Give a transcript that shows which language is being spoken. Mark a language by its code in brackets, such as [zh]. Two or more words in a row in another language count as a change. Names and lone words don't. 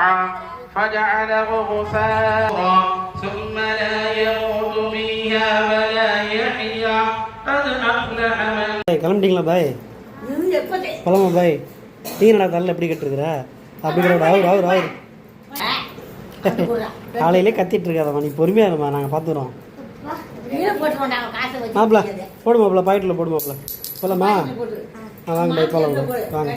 [ar] فجعله غثاء ثم لا يموت فيها ولا يحيا قد أفلح من. [ta] கிளம்பிட்டீங்களா பாய்? போலாமா பாய்? டீ நடா தரல எப்படி கட்டுருக்குற அப்படிங்கிற அவர் காலையிலே கத்திட்டு இருக்காதம்மா, நீ பொறுமையா இருமா, நாங்கள் பார்த்துக்குறோம். மாப்பிள்ள போடு மாப்பிள்ள, பாக்கெட்டில் போடு மாப்பிள்ள. போலாமா? வாங்க பாய் போகலாம் வாங்க.